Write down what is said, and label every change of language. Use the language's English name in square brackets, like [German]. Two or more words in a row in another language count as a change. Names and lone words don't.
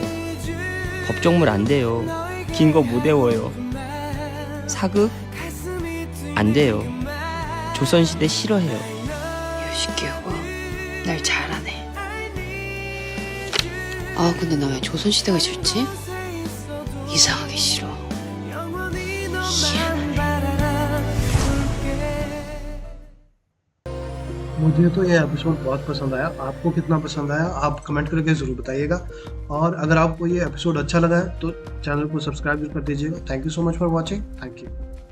[Korean] 법정물 안 돼요. 긴 거 못 외워요. 사극? 안 돼요. 조선시대 싫어해요. 요시키오가 날 잘하네. 아 근데 나 왜 조선시대가 싫지? 이상하게 싫어. [Hindi] मुझे तो ये एपिसोड बहुत पसंद आया। आपको कितना पसंद आया आप कमेंट करके ज़रूर बताइएगा। और अगर आपको ये एपिसोड अच्छा लगा है तो चैनल को सब्सक्राइब कर दीजिएगा। [English] Thank you so much for watching. Thank you.